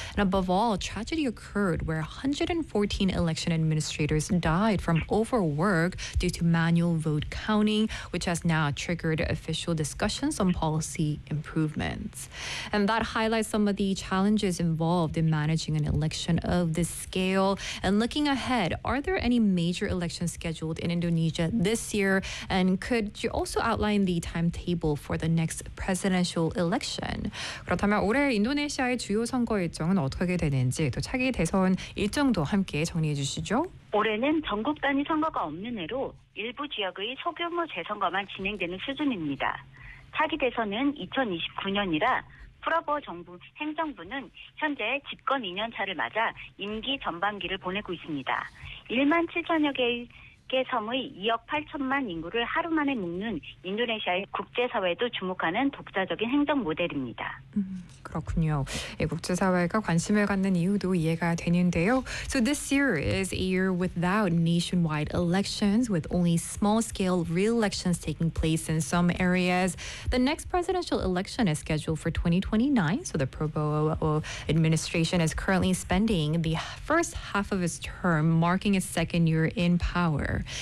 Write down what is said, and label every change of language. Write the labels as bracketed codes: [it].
[en] And above all, a tragedy occurred where 114 election administrators died from overwork due to manual vote counting, which has now triggered official discussions on policy improvements. And that highlights some of the challenges involved in managing an election of this scale. And looking ahead, are there any major elections scheduled in Indonesia this year? And could you also outline the timetable for the next presidential election? [ko] 그렇다면 올해 인도네시아의 주요 선거 일정은 어떻게 되는지 또 차기 대선 일정도 함께 정리해 주시죠. 올해는 전국 단위 선거가 없는 해로 일부 지역의 소규모 재선거만 진행되는 수준입니다. 차기 대선은 2029년이라 프러버 정부 행정부는 현재 집권 2년 차를 맞아 임기 전반기를 보내고 있습니다. 1만 7천여 개의 섬의 2억 8천만 인구를 하루 만에 묶는 인도네시아의 국제사회도 주목하는 독자적인 행정 모델입니다. 그렇군요. 예, 국제사회가 관심을 갖는 이유도 이해가 되는데요. [en] So this year is a year without nationwide elections, with only small-scale re-elections taking place in some areas. The next presidential election is scheduled for 2029, so the Prabowo administration is currently spending the first half of its term, marking its second year in power.